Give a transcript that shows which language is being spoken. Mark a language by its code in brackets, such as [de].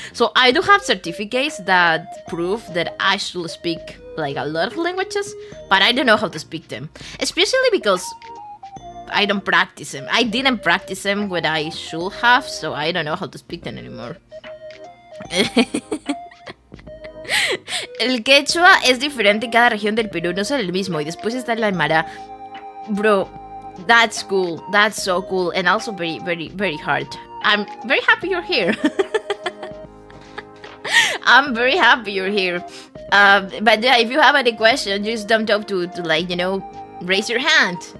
[en] So I do have certificates that prove that I should speak like a lot of languages, but I don't know how to speak them, especially because I don't practice them. I didn't practice them when I should have, so I don't know how to speak them anymore. [es] El quechua es diferente en cada región del Perú, no es el mismo. Y después está el aymara. [en] Bro, that's cool. That's so cool. And also very, very, very hard. I'm very happy you're here. I'm very happy you're here. But yeah, if you have any question, just don't have to like, you know, raise your hand.